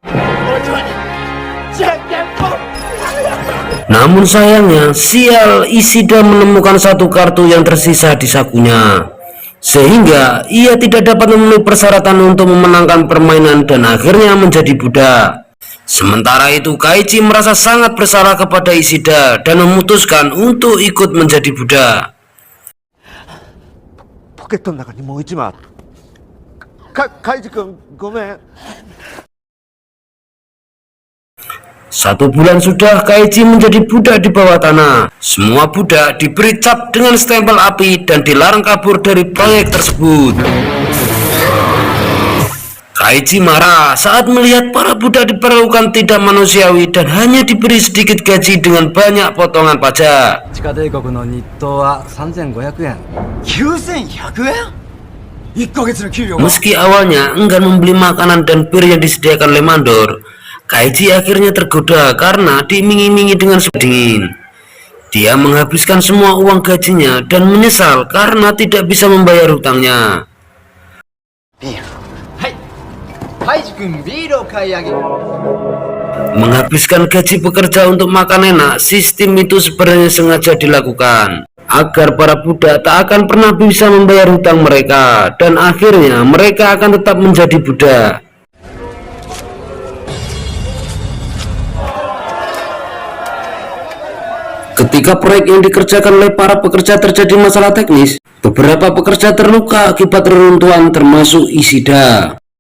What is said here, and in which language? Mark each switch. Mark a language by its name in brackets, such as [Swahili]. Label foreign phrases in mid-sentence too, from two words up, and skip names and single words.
[Indonesian] Namun sayangnya, sial, Ishida menemukan satu kartu yang tersisa di sakunya, sehingga ia tidak dapat memenuhi persyaratan untuk memenangkan permainan dan akhirnya menjadi budak. Sementara itu, Kaiji merasa sangat bersalah kepada Ishida dan memutuskan untuk ikut menjadi budak. [Japanese] ポケットの中にもう1枚あるカイジ君ごめん [Indonesian] 1 bulan sudah Kaiji menjadi budak di bawah tanah. Semua budak diberi cap dengan stempel api dan dilarang kabur dari proyek tersebut. Kaiji marah saat melihat para budak diperlakukan tidak manusiawi dan hanya diberi sedikit gaji dengan banyak potongan pajak. [Japanese] 地下帝国の日当は3500円 9100円1ヶ月の給料 [Indonesian] Meski awalnya enggan membeli makanan dan bir yang disediakan oleh mandor, Kaiji akhirnya tergoda karena diiming-imingi dengan sup dingin. Dia menghabiskan semua uang gajinya dan menyesal karena tidak bisa membayar hutangnya. [Japanese] カイジ君ビールを買い上げる [Indonesian] Menghabiskan gaji pekerja untuk makan enak, sistem itu sebenarnya sengaja dilakukan agar para budak tak akan pernah bisa membayar hutang mereka dan akhirnya mereka akan tetap menjadi budak. Ketika proyek yang dikerjakan oleh para pekerja terjadi masalah teknis, beberapa pekerja terluka akibat reruntuhan termasuk Ishida.